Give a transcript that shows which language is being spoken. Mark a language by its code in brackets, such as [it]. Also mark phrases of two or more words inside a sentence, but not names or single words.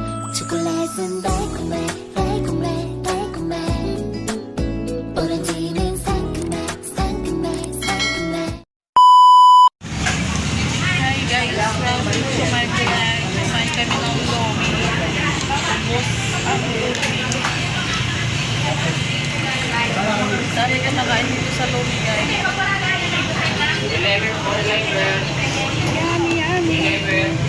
[ko] 초콜릿은 달콤해 달콤해 달콤해 오렌지는 상큼해 상큼해 상큼해. [en] Hi guys, [tl] kumain kami ng lomi. Tapos ang lomi. Dami ka nakain dito sa lomi guys. [en] Yummy, yummy.